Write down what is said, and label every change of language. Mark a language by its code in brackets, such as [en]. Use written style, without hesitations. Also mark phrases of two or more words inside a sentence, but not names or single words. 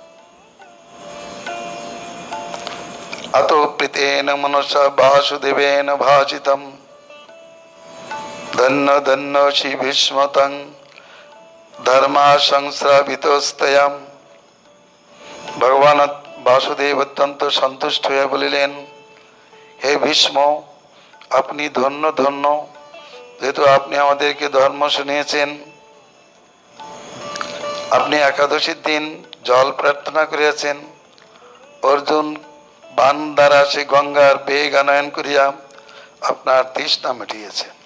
[sa] अतो प्रीतेन मनसा वासुदेवेन भाजितं धन्य धन्य श्री भीष्मतं धर्मा संस्रावितस्तया। [bn] भगवान वासुदेव अत्यंत सन्तुष्ट হয়ে বলিলেন, হে ভীষ্ম, আপনি ধন্য ধন্য, যেহেতু আপনি আমাদেরকে ধর্ম শুনিয়েছেন। আপনি একাদশীর দিন জল প্রার্থনা করিয়াছেন, অর্জুন বান দ্বারা সে গঙ্গার বেগ আনয়ন করিয়া আপনার তৃষ্ণা মিটিয়েছে।